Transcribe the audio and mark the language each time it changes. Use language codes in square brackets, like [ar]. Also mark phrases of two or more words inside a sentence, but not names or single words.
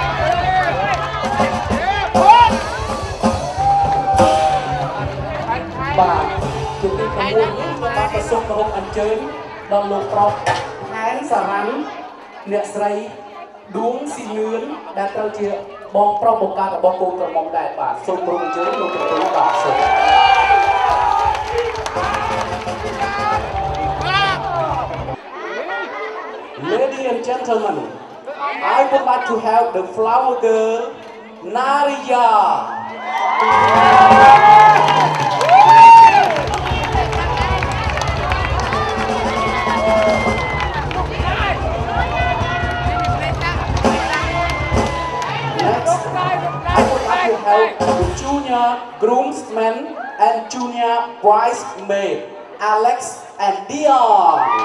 [km] បាទជាទី6នេះខ្ញុំបាទក៏សូមគោរពអញ្ជើញដល់លោក ប្រុសខែនសារ៉ាន់អ្នកស្រីឌួងស៊ីលឿនដែលត្រូវជាបងប្រុសបង្កើតរបស់កូនក្រមុំដែរបាទសូមគោរពអញ្ជើញលោកទាំងពីរបាទសូម [en] Ladies and gentlemen, I would like to have the flower girl, Nariya. Next, I would like to have the junior groomsmen and junior bridesmaid, Alex and Dion.